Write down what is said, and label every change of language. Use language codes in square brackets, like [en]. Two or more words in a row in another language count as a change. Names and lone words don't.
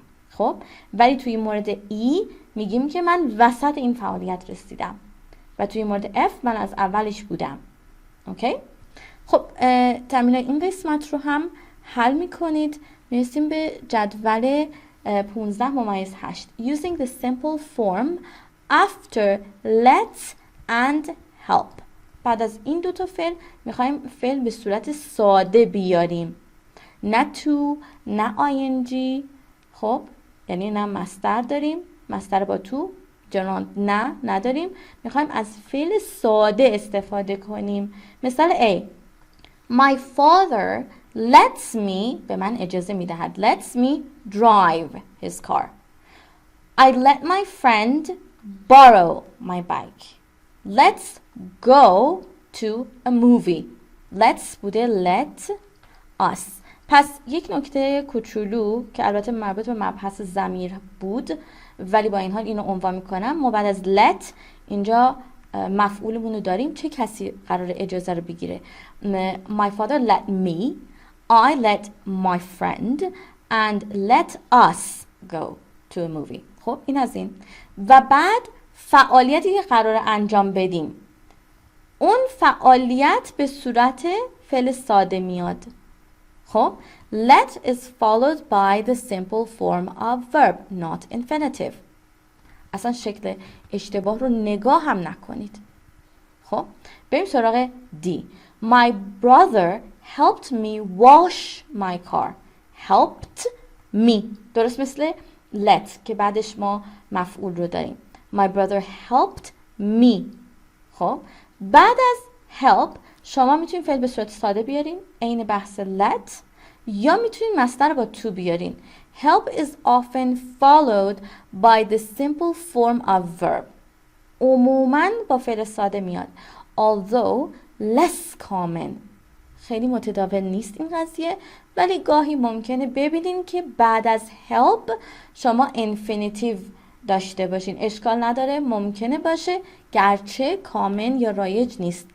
[fa] خب ولی توی مورد E میگیم که من وسط این فعالیت رسیدم و توی مورد F من از اولش بودم. اوکی؟ خب تمرین این قسمت رو هم حل میکنید. میرسیم به جدول 15-8. [en] Using the simple form after let and help. [fa] بعد از این دوتا فعل میخوایم فعل به صورت ساده بیاریم، نه to، نه ing. خب یعنی نه مصدر داریم، مصدر با تو، gerund نه نداریم. میخوایم از فعل ساده استفاده کنیم. [en] مثال A: My father lets me، [fa] به من اجازه میدهد، [en] lets me drive his car. I let my friend borrow my bike. Let's go to a movie. Let's بوده let us. [fa] پس یک نکته کوچولو که البته مربوط به مبحث ضمیر بود ولی با این حال اینو عنوان میکنم. ما بعد از let اینجا مفعولمون رو داریم. چه کسی قرار اجازه رو بگیره؟ [en] My father let me, I let my friend and let us go to a movie. [fa] خب این از این. و بعد فعالیتی که قرار انجام بدیم، اون فعالیت به صورت فعل ساده میاد. [en] خب let is followed by the simple form of verb, not infinitive. [fa] اصلا شکل اشتباه رو نگاه هم نکنید. خب بریم سراغ D. [en] My brother helped me wash my car. Helped me [fa] درست مثل let که بعدش ما مفعول رو داریم. [en] My brother helped me. [fa] خب بعد از help شما میتونید فعل به صورت ساده بیارین عین بحث let، یا میتونید مصدر با to بیارین. [en] Help is often followed by the simple form of verb. [fa] عموماً با فعل ساده میاد. [en] Although less common. [fa] خیلی متداول نیست این قضیه، ولی گاهی ممکنه ببینین که بعد از help شما infinitive داشته باشین. اشکال نداره، ممکنه باشه، گرچه کامن یا رایج نیست.